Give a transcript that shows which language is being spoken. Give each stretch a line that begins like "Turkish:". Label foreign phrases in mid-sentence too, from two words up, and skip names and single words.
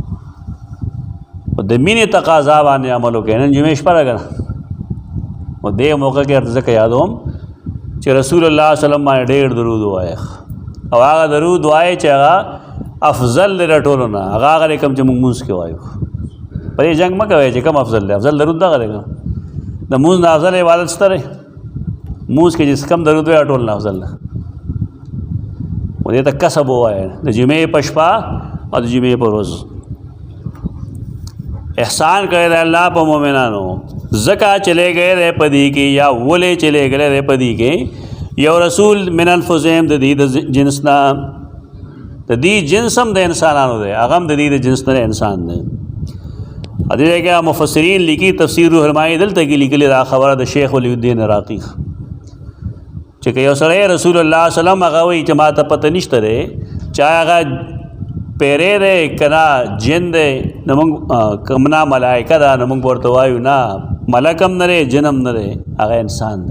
Pashto: د مینې تقاضا باندې عمل وکړئ نن جمعې شپه ده که نه و دې موقع کې ځکه یادوم چې رسول الله
Arabic: صلی الله علیه وسلم
Pashto: باندې ډېر درود ووایه او هغه درود وایي چې هغه افضل دی د ټولو نه هغه دی کوم چې موږ مونځ کې وایو په دې جنګ مه کوئ چې کوم افضل دی افضل درود دغه دی د مونځ نه افضل عبادت شته دی مونځ کې چې کم درود وایي ټول نه افضل دی و دې ته کسب ووایه د جمعې په شپه او د جمعې په ورځ احسان کړی دی الله په مؤمنانو ځکه
Urdu: چلے گئے
Pashto: دی په دې کې یا ولې
Urdu: چلے گئے
Pashto: دی په دې کې یو
Arabic: رسول من انفسهم
Pashto: د دې د جنس نه، د دې جنس هم د انسانانو دی، هغه هم د دې د جنس نه انسان دی. دې کې مفسرین لیکي تفسیر روح المعانی دلته کې لیکلي دا خبره د شیخ ولی الدین عراقی چې یو سړی رسول الله
Arabic: صلی الله علیه وسلم
Pashto: هغه وایي چې ما ته پته نشته دی چا هغه پیری دی کنا جن دی، نو موږ کمنا ملائکه ده، نو موږ ورته وایو نه ملک هم نه دی جن هم نه دی، هغه انسان دی.